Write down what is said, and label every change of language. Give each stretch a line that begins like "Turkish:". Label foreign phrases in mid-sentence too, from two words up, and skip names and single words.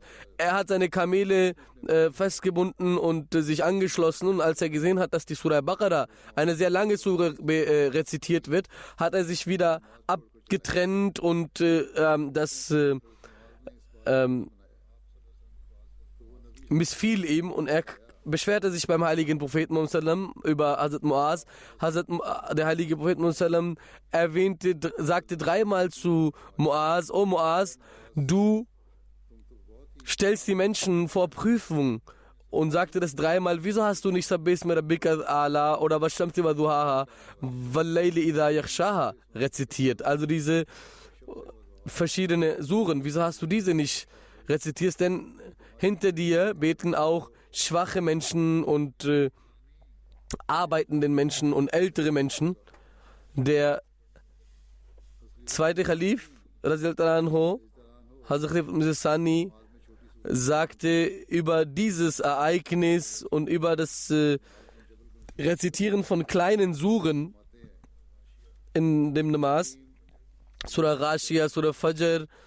German: Er hat seine Kamele festgebunden und sich angeschlossen, und als er gesehen hat, dass die Surah al-Baqarah, eine sehr lange Surah, rezitiert wird, hat er sich wieder abgetrennt, und missfiel ihm, und er beschwerte sich beim heiligen Propheten Muhammad sallam über Hazrat Muaz. Der heilige Prophet Muhammad sallam sagte 3-mal zu Muaz, O Muaz, du stellst die Menschen vor Prüfung, und sagte das 3-mal. Wieso hast du nicht
Arabic: سبح اسم ربك الأعلى
German: oder
Arabic: والشمس وضحاها والليل إذا يغشاها
German: rezitiert? Also diese verschiedene Suren, wieso hast du diese nicht rezitiert? Denn hinter dir beten auch schwache Menschen und arbeitenden Menschen und ältere Menschen. Der zweite Khalif, Hazrat Sani, sagte über dieses Ereignis und über das Rezitieren von kleinen Suren in dem Namaz, Surah Rashia, Surah Fajr,